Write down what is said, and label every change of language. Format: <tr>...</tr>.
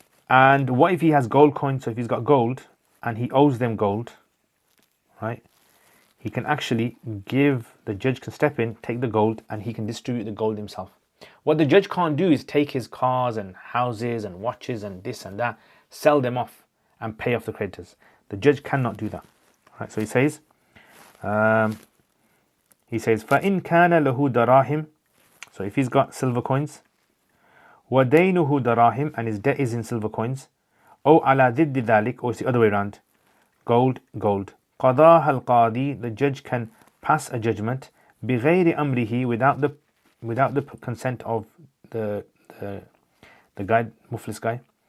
<en>And what if he has gold coins? So if he's got gold and he owes them gold, right? He can actually the judge can step in, take the gold, and he can distribute the gold himself. What the judge can't do is take his cars and houses and watches and this and that, sell them off and pay off the creditors. The judge cannot do that. Right? So he says,</en> <ar>فَإِنْ كَانَ لَهُ دَرَاهِمْ.</ar> <en>So if he's got silver coins,</en> <ar>وَدَيْنُهُ دَرَاهِمْ,</ar> <en>and his debt is in silver coins,</en> <ar>أو على ضد ذلك,</ar> <en>or it's the other way around, gold.</en> <ar>قضاها القاضي,</ar> <en>the judge can pass a judgment</en> <ar>بغير أمره,</ar> <en>without the consent of the guy, muflis guy.</en>